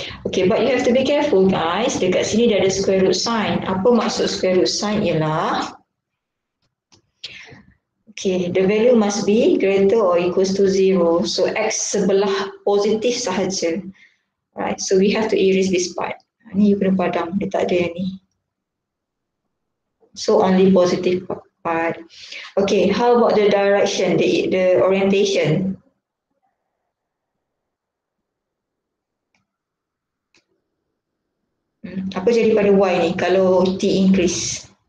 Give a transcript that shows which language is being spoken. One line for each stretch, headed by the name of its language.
English: Okay, but you have to be careful guys. Dekat sini dia ada square root sign. Apa maksud square root sign ialah, okay, the value must be greater or equals to 0.
Malay: So x sebelah positif sahaja.
English: Right, so we have to erase this part.
Malay: Ni you kena padam, dia tak ada yang ni.
English: So only positive part. Okay, how about the direction, the orientation?
Malay: Apa jadi pada y ni kalau t increase?